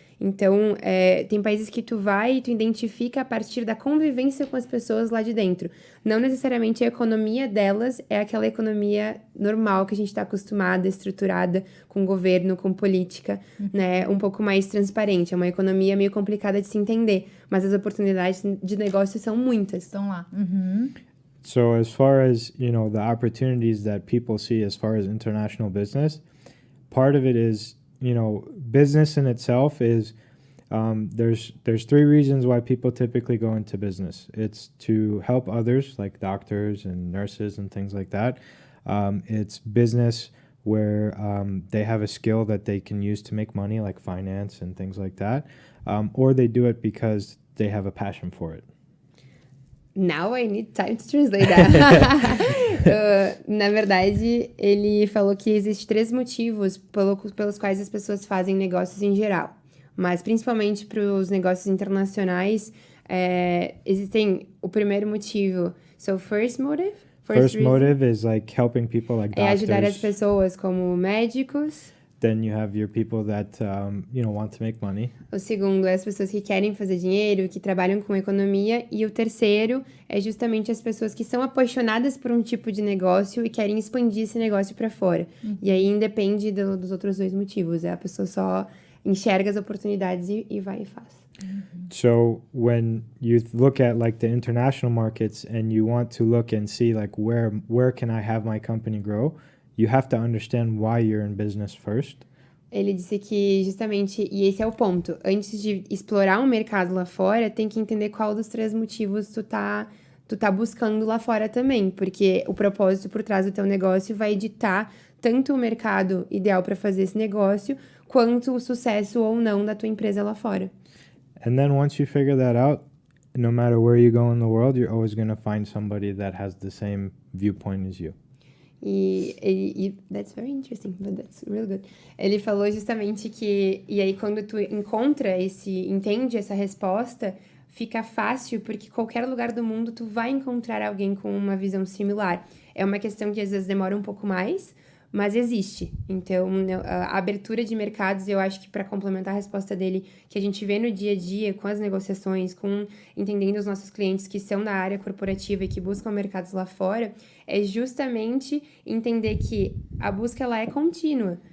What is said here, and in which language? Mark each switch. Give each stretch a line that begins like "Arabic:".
Portuguese: Então, tem países que tu vai e tu identifica a partir da convivência com as pessoas lá de dentro. Não necessariamente a economia delas é aquela economia normal que a gente está acostumada, estruturada, com governo, com política, né? Um pouco mais transparente. É uma economia meio complicada de se entender, mas as oportunidades de negócio são muitas. Estão lá.
English: So as far as, the opportunities that people see as far as international business, part of it is, business in itself is, there's three reasons why people typically go into business. It's to help others, like doctors and nurses and things like that. It's business where they have a skill that they can use to make money, like finance and things like that. Or they do it because they have a passion for it. Now I need time to translate that.
Portuguese: Na verdade, ele falou que existem 3 motivos pelos quais as pessoas fazem negócios em geral. Mas, principalmente para os negócios internacionais, existem o primeiro motivo.
English: So, first motive? First motive is like helping people like
Portuguese: É
English: doctors.
Portuguese: ajudar as pessoas como médicos.
English: Then you have your people that, want to make money.
Portuguese: O segundo é as pessoas que querem fazer dinheiro, que trabalham com economia. E o terceiro é justamente as pessoas que são apaixonadas por um tipo de negócio e querem expandir esse negócio para fora. E aí independe dos outros 2 motivos. A pessoa só enxerga as oportunidades e vai e faz.
English: So when you look at like the international markets and you want to look and see like where can I have my company grow, you have to understand why you're in business first.
Portuguese: Ele disse que justamente, e esse é o ponto, antes de explorar um mercado lá fora, tem que entender qual dos 3 motivos tu tá buscando lá fora também, porque o propósito por trás do teu negócio vai ditar tanto o mercado ideal para fazer esse negócio, quanto o sucesso ou não da tua empresa lá fora.
English: And then once you figure that out, no matter where you go in the world, you're always going to find somebody that has the same viewpoint as you. E that's very interesting, but that's really good.
Portuguese: Ele falou justamente que, e aí quando tu entende essa resposta, fica fácil, porque qualquer lugar do mundo tu vai encontrar alguém com uma visão similar. É uma questão que às vezes demora um pouco mais, mas existe. Então, a abertura de mercados, eu acho que para complementar a resposta dele, que a gente vê no dia a dia, com as negociações, com entendendo os nossos clientes que são da área corporativa e que buscam mercados lá fora, é justamente entender que a busca ela é contínua.